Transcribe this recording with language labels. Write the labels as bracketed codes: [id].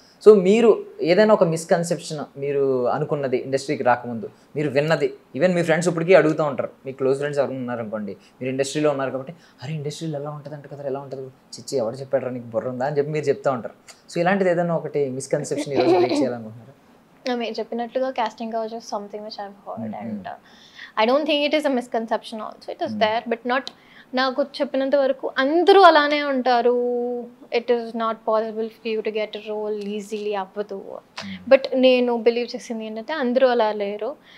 [te] So మీరు ఏదైనా ఒక మిస్కన్సెప్షన్ మీరు అనుకున్నది ఇండస్ట్రీకి రాకముందు, మీరు విన్నది, ఈవెన్ మీ ఫ్రెండ్స్ ఇప్పటికీ అడుగుతూ ఉంటారు, మీ క్లోజ్ ఫ్రెండ్స్ ఎవరు ఉన్నారనుకోండి, మీరు ఇండస్ట్రీలో ఉన్నారు కాబట్టి, అరే ఇండస్ట్రీలో ఎలా ఉంటుంది అంటే కదా, ఎలా ఉంటుంది చిచ్చి ఎవరు చెప్పాడరా నీకు బుర్ర ఉందా అని చెప్పి మీరు చెప్తూ ఉంటారు. సో ఇలాంటిది ఏదైనా ఒకటి మిస్కన్సెప్షన్ ఈరోజు బ్రేక్ చేయాలనుకుంటున్నారు? మీరు చెప్పినట్లుగా [en] casting couch is something which I've heard, and I don't think it is a misconception also. It is there, but not. [te] నాకు చెప్పినంత వరకు అందరూ అలానే ఉంటారు. [en] it is not possible for you to get a role easily [te] అవ్వదు. But నేను believe చేసింది ఏంటంటే అందరూ అలా లేరు.